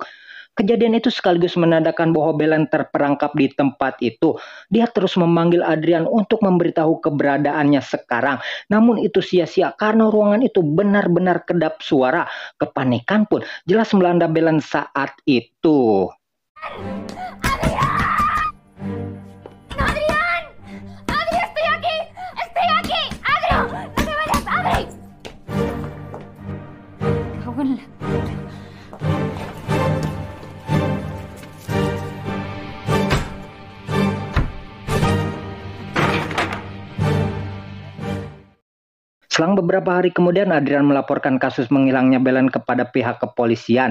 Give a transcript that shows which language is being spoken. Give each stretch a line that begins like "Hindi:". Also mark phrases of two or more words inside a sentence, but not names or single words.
Indonesian: Kejadian itu sekaligus menandakan bahwa Belen terperangkap di tempat itu. Dia terus memanggil Adrian untuk memberitahu keberadaannya sekarang. Namun itu sia-sia karena ruangan itu benar-benar kedap suara. Kepanikan pun jelas melanda Belen saat itu.
Spanish: ¡Adrián! ¡Adri, estoy aquí! ¡Estoy aquí! ¡Adri! ¡No te vayas, Adri! Cago en la...
Indonesian: Selang beberapa hari kemudian Adrian melaporkan kasus menghilangnya Belen kepada pihak kepolisian.